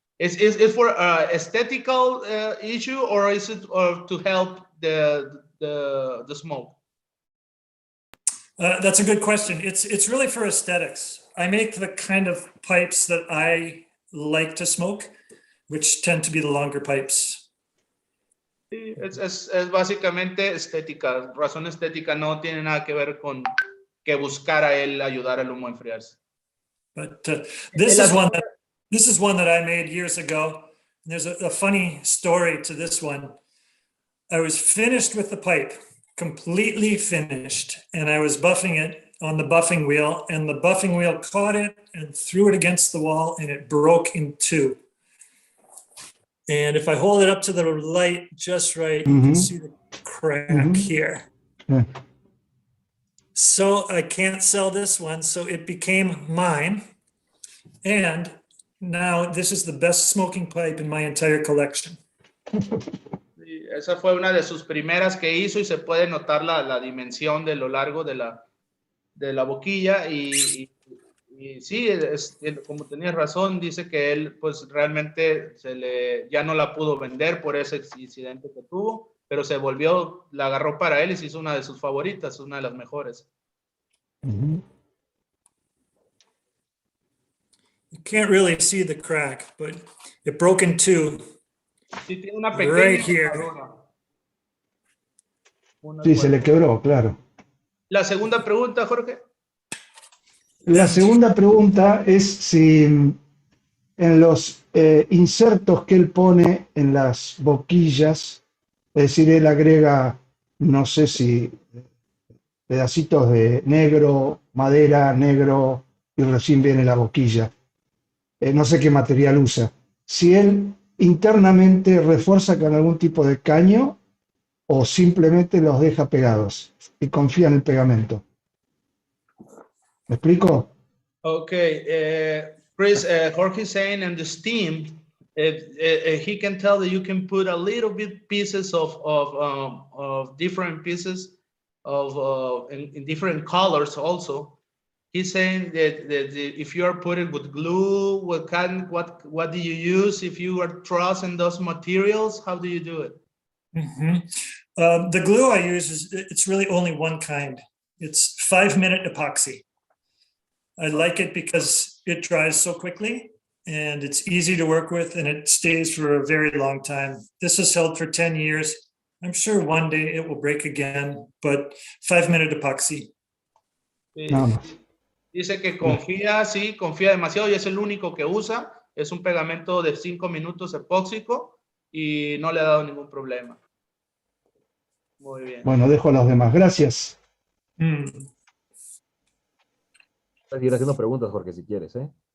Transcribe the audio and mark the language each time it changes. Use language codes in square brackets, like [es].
[en] Is it for aesthetical issue or is it to help the smoke? That's a good question. It's really for aesthetics. I make the kind of pipes that I like to smoke, which tend to be the longer pipes. [es] Sí, es básicamente estética, razón estética, no tiene nada que ver con que buscara él ayudar al humo a enfriarse. [en] But this is one that I made years ago. There's a funny story to this one. I was finished with the pipe, completely finished, and I was buffing it on the buffing wheel, and the buffing wheel caught it and threw it against the wall, and it broke in two. And if I hold it up to the light just right, you can see the crack here. Yeah. So I can't sell this one, so it became mine. And now this is the best smoking pipe in my entire collection. [es] Sí, esa fue una de sus primeras que hizo y se puede notar la dimensión de lo largo de la boquilla y sí, como tenías razón, dice que él pues realmente ya no la pudo vender por ese incidente que tuvo, pero la agarró para él y se hizo una de sus favoritas, una de las mejores. [en] You can't really see the crack, but it broke in two. [es] Sí, tiene una pequeña [en] Right here. [es] Sí, se le quebró, claro. La segunda pregunta, Jorge. La segunda pregunta es si en los insertos que él pone en las boquillas, es decir, él agrega, no sé si pedacitos de negro, madera, negro, y recién viene la boquilla. No sé qué material usa. Si él internamente refuerza con algún tipo de caño o simplemente los deja pegados y confía en el pegamento. ¿Me explico? [en] Okay, Kris, Jorge is saying in the steam, he can tell that you can put a little bit pieces of different pieces in different colors also. He's saying that if you are putting with glue, what do you use? If you are trusting those materials, how do you do it? The glue I use it's really only one kind. It's 5-minute epoxy. I like it because it dries so quickly and it's easy to work with and it stays for a very long time. This has held for 10 years. I'm sure one day it will break again, but 5-minute epoxy. [es] Sí. No. Dice que confía demasiado y es el único que usa. Es un pegamento de 5 minutos epóxico y no le ha dado ningún problema. Muy bien. Bueno, dejo a los demás. Gracias. Puedes seguir haciendo preguntas, Jorge, si quieres, ¿eh?